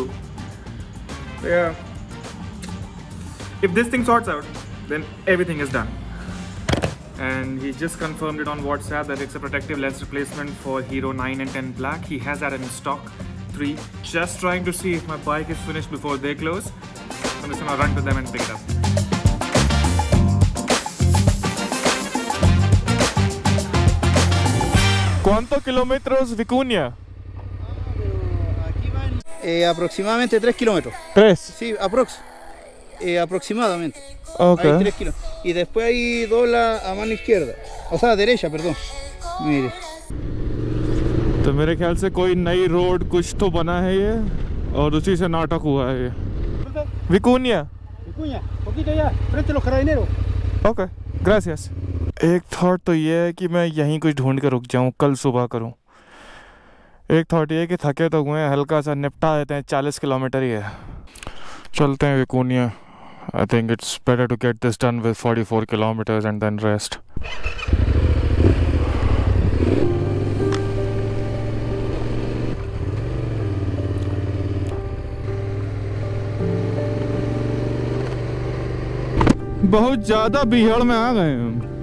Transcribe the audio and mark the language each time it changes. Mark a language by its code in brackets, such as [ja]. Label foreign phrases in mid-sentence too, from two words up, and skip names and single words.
[en] So yeah, if this thing sorts out, then everything is done. And he just confirmed it on WhatsApp that it's a protective lens replacement for Hero 9 and 10 Black. He has that in stock, 3. Just trying to see if my bike is finished before they close. I'm just gonna run to them and pick it up. [es] ¿Cuántos kilómetros Vicuña? Aproximadamente 3 kilómetros. 3. Sí, aproximadamente. Ok. Hay 3 kilos. Y después ahí dobla a mano izquierda. O sea, derecha, perdón. Mire. [hi] तो मेरे ख्याल से कोई नई रोड कुछ तो बना है ये और उसी से नाटक हुआ है ये। विकुनिया। [es] Vicuña, poquito allá, frente a los carabineros. ok, gracias. [hi] एक थॉट तो ये है कि मैं यहीं कुछ ढूंढ कर रुक जाऊं, कल सुबह करूं। एक थॉट ये है कि थके तो हुए हैं, हल्का सा निपटा देते हैं, 40 किलोमीटर ही है। चलते हैं विकुनिया। [en] I think it's better to get this done with 44 kilometers and then rest. [hi] बहुत ज़्यादा भीड़ में आ गए हम।